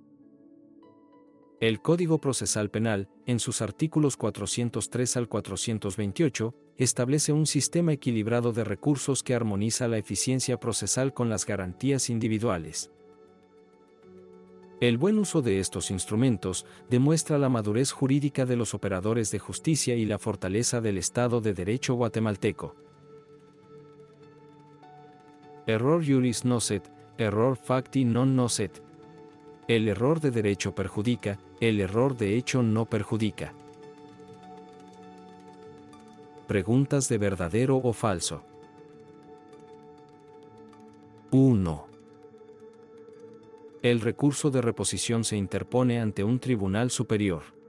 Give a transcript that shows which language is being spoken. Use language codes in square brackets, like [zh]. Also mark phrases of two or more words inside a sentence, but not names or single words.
[es] El Código Procesal Penal, en sus artículos 403 al 428, establece un sistema equilibrado de recursos que armoniza la eficiencia procesal con las garantías individuales. El buen uso de estos instrumentos demuestra la madurez jurídica de los operadores de justicia y la fortaleza del Estado de Derecho guatemalteco. [la] Error juris nocet, error facti non nocet. [es] El error de derecho perjudica, el error de hecho no perjudica. Preguntas de verdadero o falso. 1. El recurso de reposición se interpone ante un tribunal superior.